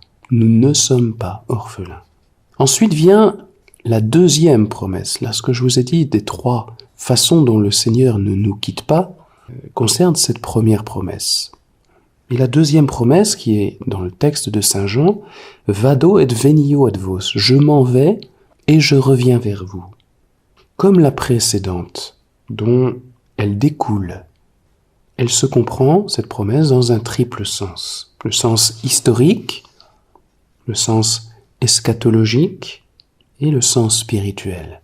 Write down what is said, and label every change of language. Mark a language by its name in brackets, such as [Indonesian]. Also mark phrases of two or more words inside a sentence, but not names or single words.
[French] Nous ne sommes pas orphelins. Ensuite vient la deuxième promesse. Là, ce que je vous ai dit des trois façons dont le Seigneur ne nous quitte pas concerne cette première promesse. Et la deuxième promesse, qui est dans le texte de Saint Jean, « [Latin] Vado et venio ad vos [French] » « Je m'en vais et je reviens vers vous ». Comme la précédente, dont elle découle, elle se comprend, cette promesse, dans un triple sens. Le sens historique, le sens eschatologique et le sens spirituel.